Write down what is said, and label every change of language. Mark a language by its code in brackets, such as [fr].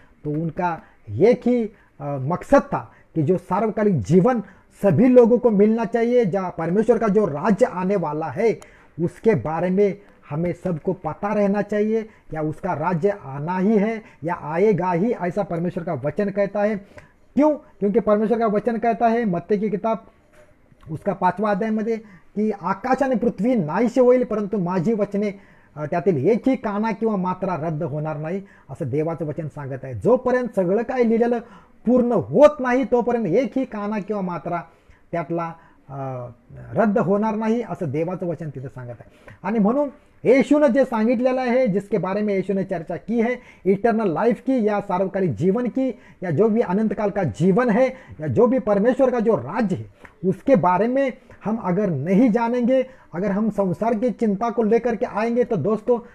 [hi] तो उनका एक ही मकसद था कि जो सार्वकालिक जीवन सभी लोगों को मिलना चाहिए, जहाँ परमेश्वर का जो राज्य आने वाला है उसके बारे में हमें सबको पता रहना चाहिए, या उसका राज्य आना ही है या आएगा ही, ऐसा परमेश्वर का वचन कहता है। क्यों? क्योंकि परमेश्वर का वचन कहता है मत्ती की किताब उसका 5वां [mr] अध्यायामध्ये की आकाश आणि पृथ्वी नाहीशी होईल, परंतु माझी वचने त्यातील एकही काना किंवा मात्रा रद्द होणार नाही, असं देवाचं वचन सांगत आहे। जोपर्यंत सगळं काय लिहिलेलं पूर्ण होत नाही तोपर्यंत एकही काना किंवा मात्रा त्यातला रद्द होणार नाही, असं देवाचं वचन तिथे सांगत आहे। आणि म्हणून [hi] यीशु ने जो सांगितलेला है, जिसके बारे में यीशु ने चर्चा की है, इटर्नल लाइफ की या सार्वकालिक जीवन की, या जो भी अनंत काल का जीवन है, या जो भी परमेश्वर का जो राज्य है, उसके बारे में हम अगर नहीं जानेंगे, अगर हम संसार की चिंता को लेकर के आएंगे, तो दोस्तों